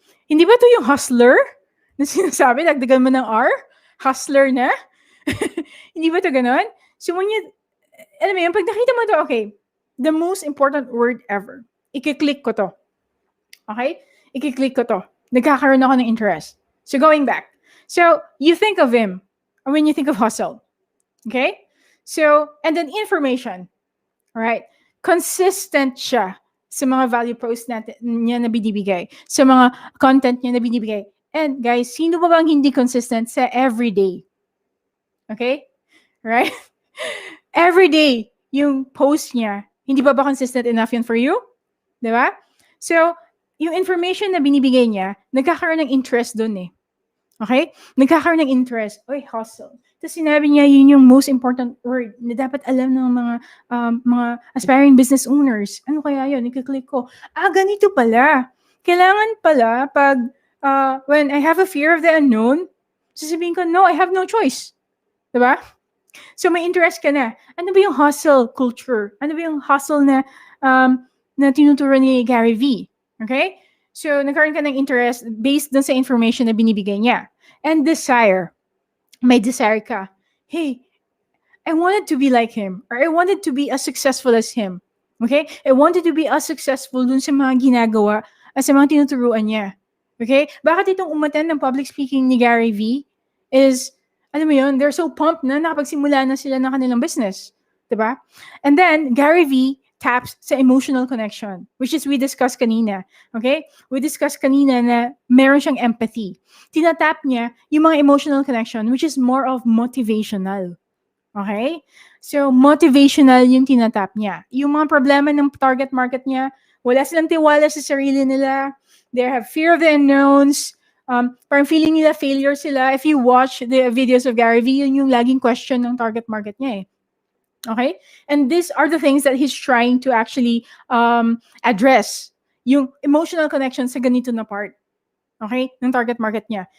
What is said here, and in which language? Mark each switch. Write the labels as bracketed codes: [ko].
[tl] Hindi ba ito yung hustler na sinasabi, dagdagan mo ng R? Hustler na? Hindi ba ito ganon? [en] So when you, [tl] alam mo yun, pag nakita mo ito, okay, [en] the most important word ever, [tl] i-click ko to. Okay? I-click ko to. Nagkakaroon ako ng interest. [en] So going back. So you think of him when you think of hustle. Okay? So, and then information. Alright? [tl] Consistent siya sa mga value posts niya na binibigay, sa mga content niya na binibigay. [en] And guys, [tl] sino ba bang hindi consistent sa everyday? [en] Okay? Right? [tl] Everyday, yung post niya, hindi ba consistent enough yun for you? Diba? So, yung information na binibigay niya, nagkakaroon ng interest dun eh. Okay? Nagkakaroon ng interest. Oy, hustle. Tapos sinabi niya, yun yung most important word na dapat alam ng mga aspiring business owners. Ano kaya yun? Ikiklik ko. Ganito pala. Kailangan pala pag [en] when I have a fear of the unknown, [tl] sasabihin ko, [en] no, I have no choice. [tl] Diba? So may interest ka na. Ano ba yung hustle culture? Ano ba yung hustle na tinuturo ni Gary V? Okay? So nagkaroon ka ng interest based dun sa information na binibigay niya. [en] And desire. [tl] May desire ka. [en] Hey, I wanted to be like him. Or I wanted to be as successful as him. Okay? I wanted to be as successful [tl] dun sa mga ginagawa at sa mga tinuturuan niya. Okay? Bakit itong umattend ng public speaking ni Gary V is, alam mo yun, [en] they're so pumped [tl] na nakapagsimula na sila ng kanilang business. Diba? [en] And then, Gary V taps sa emotional connection, which is we discussed [tl] kanina. [en] Okay? We discussed [tl] kanina na meron siyang empathy. Tinatap niya yung mga emotional connection, [en] which is more of motivational. [tl] Okay? So, motivational yung tinatap niya. Yung mga problema ng target market niya, wala silang tiwala sa sarili nila. [en] They have fear of the unknowns. [tl] Parang feeling nila failure sila. [en] If you watch the videos of Gary V, [tl] yun yung laging question ng target market niya eh. [en] Okay? And these are the things that he's trying to actually address. [tl] Yung emotional connection sa ganito na part. Okay? Ng target market niya.